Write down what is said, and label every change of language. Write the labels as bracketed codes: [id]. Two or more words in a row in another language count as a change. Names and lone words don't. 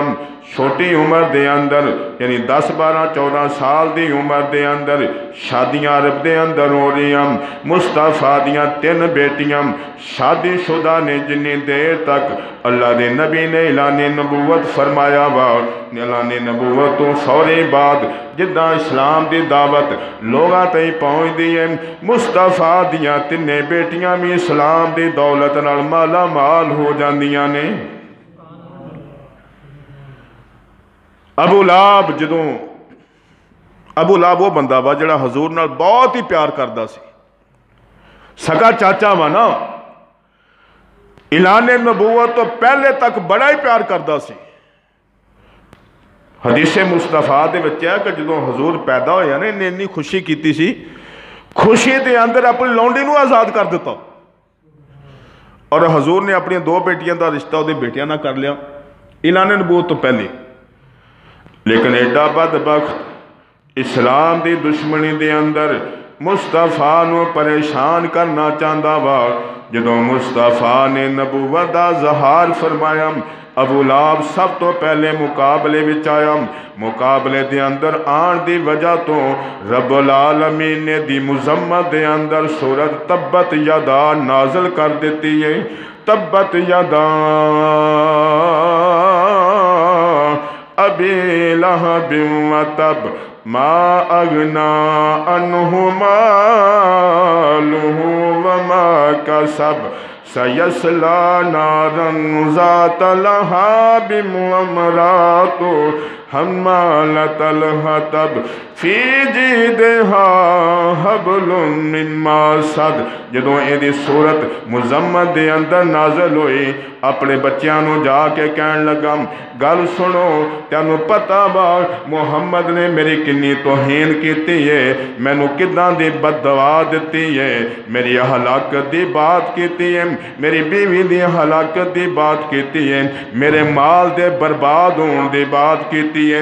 [pa] چھوٹی عمر دے اندر یعنی 10 12 14 سال دی عمر دے اندر شادیاں عرب دے اندر ہو رہی ہیں. مصطفیٰ دیاں 3 بیٹیاں شادی شدہ نے جنی دیر تک اللہ دے نبی نے اعلان نبوت فرمایا وا. اعلان نبوت تو فوری بعد جداں اسلام دی دعوت لوگاں تائیں پہنچ دی ہے مصطفیٰ دیاں 3 بیٹیاں بھی اسلام دی دولت نال مالا مال ہو جاندیاں نے. ابو لہب جدوں ابو لہب وہ بندہ وا جڑا حضور نال بہت ہی پیار کردا سی، سگا چاچا وا نا، اعلان نبوت تو پہلے تک بڑا ہی پیار کردا سی. حدیث مصطفیٰ دے وچ ہے کہ جدوں حضور پیدا ہویا نا انہیں اتنی خوشی کیتی سی، خوشی دے اندر اپنی لونڈی نو آزاد کر دیتا اور حضور نے اپنی 2 بیٹیاں دا رشتہ وہ بیٹیاں نہ کر لیا اعلان نبوت تو پہلے. لیکن ایڈا بدبخت اسلام دی دشمنی دے اندر مصطفیٰ نوں پریشان کرنا چاہتا وا. جدوں مصطفیٰ نے نبوت دا اظہار فرمایا، ابو لہب سب تو پہلے مقابلے وچ آیا. مقابلے دے اندر آن دی وجہ تو رب العالمین نے دی مذمت دے اندر سورت تبت یدا نازل کر دیتی ہے. [ar] تبت يدا أبي لهب وتب ما أغنى عنه ماله وما كسب سيصلى نارا ذات لهب وامرأته حمالة الحطب في جيدها حبل من مسد. [pa] جدوں ایہدی سورت مذمت دے اندر نازل ہوئی، اپنے بچوں نوں جا کے کہن لگا، گل سنو، تینوں پتا وا محمد نے میری کنی توہین کیتی ہے، مینوں کداں دی بددعا دتی ہے، میری ہلاکت دی بات کیتی ہے، میری بیوی دی ہلاکت دی بات کیتی ہے، میرے مال دے برباد ہونے دی بات کیتی ہے.